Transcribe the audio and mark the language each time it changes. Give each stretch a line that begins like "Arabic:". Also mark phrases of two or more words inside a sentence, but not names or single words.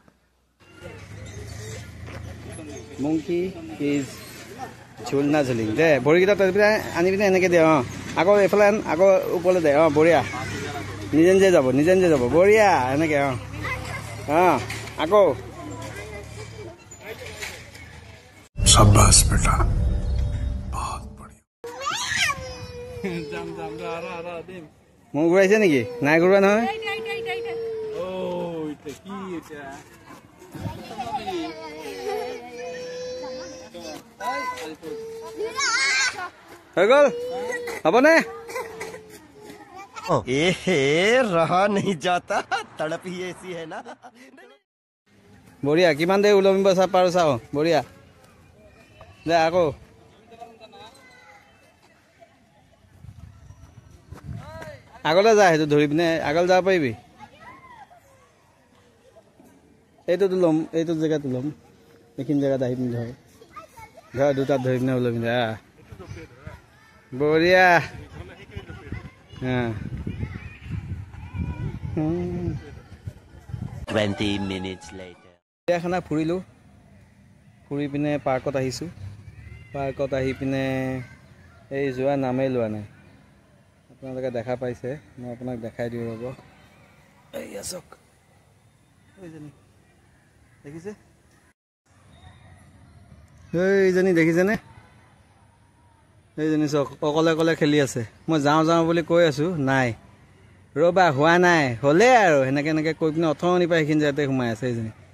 English: monkey is
Assamese: ঝুলনা ঝুলিং দে ভৰিকেইটা আনি পিনে এনেকৈ দে আকৌ এইফালে আন আকৌ ওপৰলৈ দে বঢ়িয়া নিজে নিজে যাব বঢ়িয়া এনেকৈ আকৌ
Hindi: शाबाश बेटा
Assamese: মোক ঘূৰাইছে নেকি নাই ঘূৰোৱা নহয় হৈ গ'ল হ'বনে
Hindi: रहा नहीं जाता तड़प ही ऐसी है ना
Assamese: বঢ়িয়া কিমান দেৰি ওলমিব পাৰো চাওঁ বঢ়িয়া দে আকৌ আগলৈ যা সেইটো ধৰি পিনে আগলৈ যাব পাৰিবি এইটোতো ল'ম এইটো জেগাটো ল'ম এইখিনি জেগাত আহি পিনে ধৰ দুটাত ধৰি পিনে ওলমি দে বঢ়িয়া
English: 20 minutes later
Assamese: চিৰিয়াখানা ফুৰিলোঁ ফুৰি পিনে পাৰ্কত আহিছোঁ পাৰ্কত আহি পিনে এই যোৱা নামেই লোৱা নাই আপোনালোকে দেখা পাইছে মই আপোনাক দেখাই দিওঁ ৰ'ব এইয়া চাওক দেখিছে এইজনী দেখিছেনে এইজনী চাওক অকলে অকলে খেলি আছে মই যাওঁ বুলি কৈ আছোঁ নাই ৰ'বা হোৱা নাই হ'লে আৰু এনেকৈ কৈ পিনে অথনিৰ পৰা সেইখিনি জেগাতে সোমাই আছে এইজনী